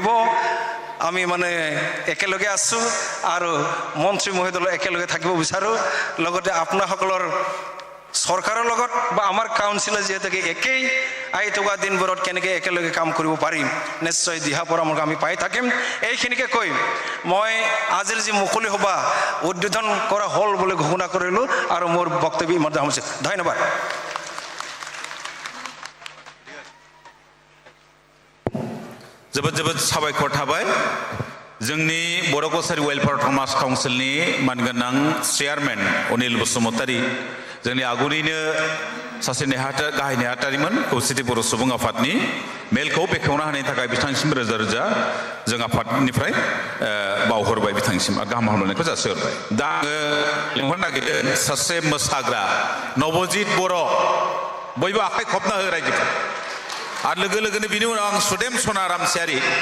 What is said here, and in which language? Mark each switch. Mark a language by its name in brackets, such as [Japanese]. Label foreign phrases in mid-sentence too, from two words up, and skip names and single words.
[Assamese] আমি মানে একেলগে আছোঁ আৰু মন্ত্ৰী মহোদয়লৈ একেলগে থাকিব বিচাৰোঁ লগতে আপোনাসকলৰ চৰকাৰৰ লগত বা আমাৰ কাউন্সিলৰ যিহেতুকে একেই আহি থকা দিনবোৰত কেনেকৈ একেলগে কাম কৰিব পাৰিম নিশ্চয় দিহা পৰামৰ্শ আমি পাই থাকিম এইখিনিকে কৈ মই আজিৰ যি মুকলি সভা উদ্বোধন কৰা হ'ল বুলি ঘোষণা কৰিলোঁ আৰু মোৰ বক্তব্য ইমানতে সামৰিছোঁ ধন্যবাদ [Bodo] जोबोद जोबोद साबायखर थाबाय जोंनि बर' कछारी वेलफेयार समाज काउन्सिलनि मानगोनां चेयारमेन अनिल बसुमतारी जोंनि आगुनिनो सासे गाहाय नेहाथारिमोन खौसेथि बर' सुबुं आफादनि मेलखौ बेखेवना होनायनि थाखाय बिथांनिसिम रोजा रोजा जों आफादनिफ्राय बावहरबाय बिथांनिसिम गाहाम हामलायनायखौ जासिहरबाय दा आङो लिंहरनो नागिरदों सासे मोसाग्रा नबजित बर' बयबो आखाइ खबना हो रायजोखौ आरो लोगो लोगोनो बिनि उनाव आं सुदेम सना रामसियारि